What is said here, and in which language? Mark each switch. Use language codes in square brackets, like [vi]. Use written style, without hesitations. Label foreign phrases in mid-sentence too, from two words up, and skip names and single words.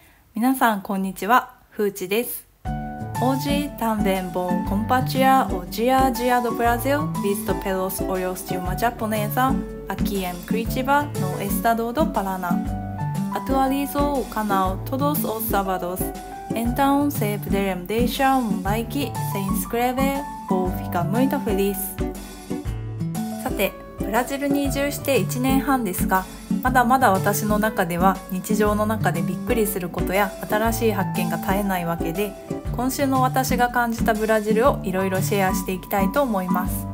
[ja] 皆さんこんにちは、ふーちです。 [pt] Hoje também vou compartilhar o dia a dia do Brasil visto pelos olhos de uma japonesa aqui em Curitiba, no estado do Paraná. Atualizo o canal todos os sábados, então se puderem deixar like e se inscrever, vou ficar muito feliz. [ja] さて、ブラジルに移住して1年半ですが、まだまだ私の中では日常の中でびっくりすることや新しい発見が絶えないわけで、今週の私が感じたブラジルをいろいろシェアしていきたいと思います。